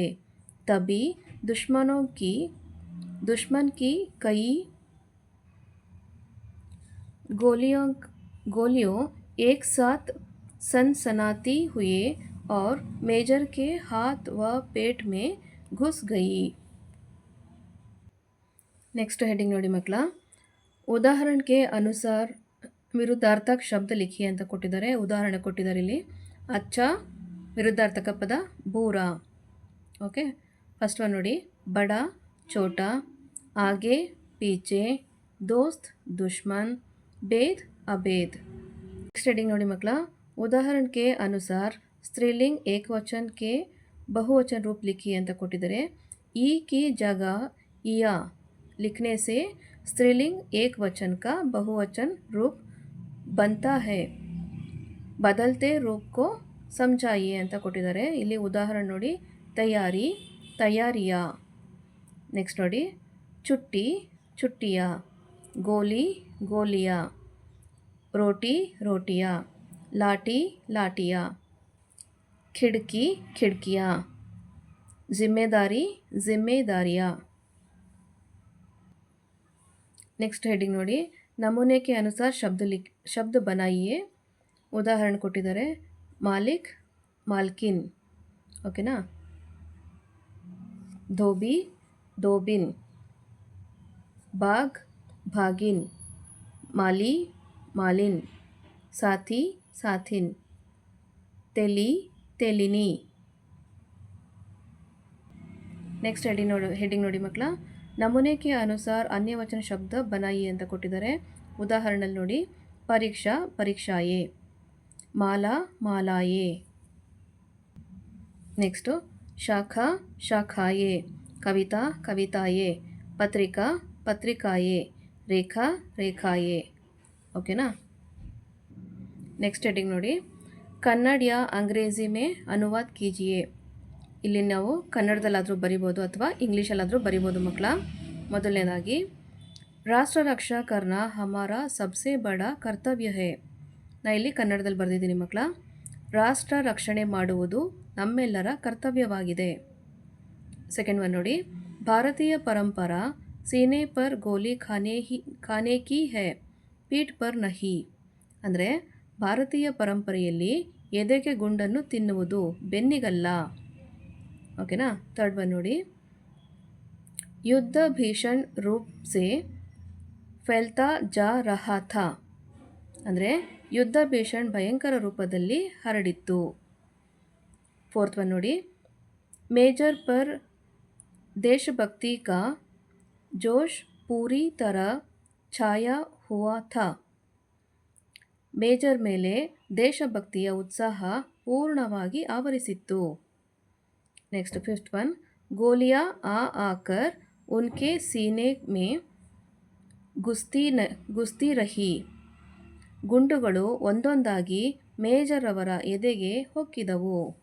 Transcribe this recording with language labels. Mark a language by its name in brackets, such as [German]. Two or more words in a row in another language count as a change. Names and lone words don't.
[Hindi] तभी दुश्मन की कई गोलियों एक साथ सनसनाती हुए और मेजर के हाथ व पेट में घुस गई। [English] next heading [Kannada] ನೋಡಿ ಮಕ್ಕಳ, ಉದಾಹರಣೆಗೆ ಅನುಸಾರ [Hindi] विरुद्धार्थक शब्द लिखि [Kannada] ಅಂತ ಕೊಟ್ಟಿದ್ದಾರೆ. ಉದಾಹರಣೆ ಕೊಟ್ಟಿದ್ದಾರೆ ಇಲ್ಲಿ. ಅಚ್ಚ ವಿರುದ್ಧಾರ್ಥಕ ಪದ ಬೂರಾ. [English] okay, first one [Hindi] ನೋಡಿ, बड़ा छोटा, आगे पीछे, दोस्त दुश्मन, भेद अभेद। [English] next heading [Kannada] ನೋಡಿ ಮಕ್ಕಳ, [Hindi] उदाहरण के अनुसार स्त्रीलिंग एक वचन के बहुवचन रूप लिखिए [Kannada] ಅಂತ ಕೊಟ್ಟಿದ್ದಾರೆ. [Hindi] ई की जगह इया लिखने से स्त्रीलिंग एक वचन का बहुवचन रूप बनता है। बदलते रूप को समझाइए [Kannada] ಅಂತ ಕೊಟ್ಟಿದ್ದಾರೆ. ಇಲ್ಲಿ ಉದಾಹರಣೆ ನೋಡಿ, [Hindi] तैयारी तैयारिया। नेक्स्ट ನೋಡಿ, छुट्टी छुट्टिया, गोली गोलिया, रोटी रोटियाँ, लाठी लाठियाँ, खिड़की खिड़कियाँ, जिम्मेदारी जिम्मेदारियाँ। [English] next heading [Hindi] ನೋಡಿ, नमूने के अनुसार शब्द बनाइए। [Kannada] ಉದಾಹರಣೆ ಕೊಟ್ಟಿದ್ದಾರೆ, [Hindi] मालिक मालकिन, ओकेना, धोबी धोबिन, बाग भागिन, माली मालिन, साथी साथिन, तेली तेलिनी। [English] next heading [Kannada] ನೋಡಿ ಮಕ್ಕಳ, [Hindi] नमूने के अनुसार अन्य वचन शब्द बनाइए [Kannada] ಅಂತ ಕೊಟ್ಟಿದ್ದಾರೆ. ಉದಾಹರಣೆ ನೋಡಿ, [Hindi] परीक्षा परीक्षाए, माला मालाए। नेक्स्ट, शाखा शाखाए, कविता कविताए, पत्रिका पत्रिकाए, रेखा रेखाए। ओकेना। [English] next heading [Hindi] ನೋಡಿ, कन्नड़ या अंग्रेजी में अनुवाद कीजिए। [Kannada] ಇಲ್ಲಿ ನಾವು ಕನ್ನಡದಲ್ಲಾದರೂ ಬರಿಬೋದು ಅಥವಾ ಇಂಗ್ಲೀಷಲ್ಲಾದರೂ ಬರಿಬೋದು ಮಕ್ಕಳ. [Hindi] ಮೊದಲನೇದಾಗಿ, राष्ट्र रक्षा करना हमारा सबसे बड़ा कर्तव्य है. [Kannada] ನಾ ಇಲ್ಲಿ ಕನ್ನಡದಲ್ಲಿ ಬರೆದಿದ್ದೀನಿ ಮಕ್ಕಳ. ರಾಷ್ಟ್ರ ರಕ್ಷಣೆ ಮಾಡುವುದು ನಮ್ಮೆಲ್ಲರ ಕರ್ತವ್ಯವಾಗಿದೆ. [English] second one [Hindi] ನೋಡಿ, भारतीय परंपरा सीने पर गोली खाने की है, पीठ पर नहीं. [Kannada] ಅಂದರೆ ಭಾರತೀಯ ಪರಂಪರೆಯಲ್ಲಿ ಎದೆಗೆ ಗುಂಡನ್ನು ತಿನ್ನುವುದು, ಬೆನ್ನಿಗಲ್ಲ. ಓಕೆನಾ. [English] third one [Kannada] ನೋಡಿ, [Hindi] युद्ध भीषण रूप से फैलता जा रहा था. [Kannada] ಅಂದರೆ ಯುದ್ಧ ಭೀಷಣ್ ಭಯಂಕರ ರೂಪದಲ್ಲಿ ಹರಡಿತ್ತು. [English] fourth one [Hindi] ನೋಡಿ, मेजर पर देशभक्ति का जोश पूरी तरह छाया हुआ था. [Kannada] ಮೇಜರ್ ಮೇಲೆ ದೇಶಭಕ್ತಿಯ ಉತ್ಸಾಹ ಪೂರ್ಣವಾಗಿ ಆವರಿಸಿತ್ತು. [English] next fifth one, [Hindi] गोलिया आकर उनके सीने में घुसती रही. [Kannada] ಗುಂಡುಗಳು ಒಂದೊಂದಾಗಿ ಮೇಜರ್ ಅವರ ಎದೆಗೆ ಹೊಕ್ಕಿದವು.